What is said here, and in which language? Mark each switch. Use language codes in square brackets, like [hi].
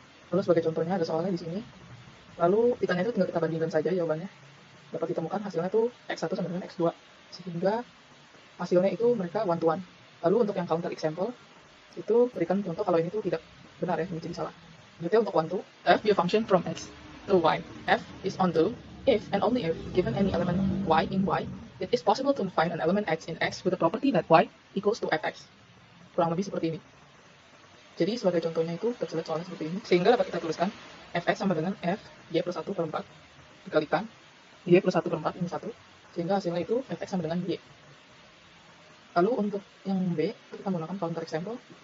[id] Lalu sebagai contohnya ada soalnya di sini. Lalu ditanya itu tinggal kita bandingkan saja jawabannya. Dapat ditemukan hasilnya itu X1 sama dengan X2. Sehingga hasilnya itu mereka one-to-one. Lalu untuk yang counter example, itu berikan contoh kalau ini tuh tidak benar ya, ini jadi salah. Berarti untuk [en] one-to, f be a function from X to Y. F is onto if and only if given any element Y in Y, it is possible to find an element X in X with the property that Y equals to Fx. [id] Kurang lebih seperti ini. Jadi sebagai contohnya itu tersulit soalnya seperti ini. Sehingga dapat kita tuliskan Fx sama dengan F Y plus 1 per 4 dikalikan Y plus 1 per 4 ini 1. Sehingga hasilnya itu Fx sama dengan Y. Lalu untuk yang B, kita menggunakan counter example.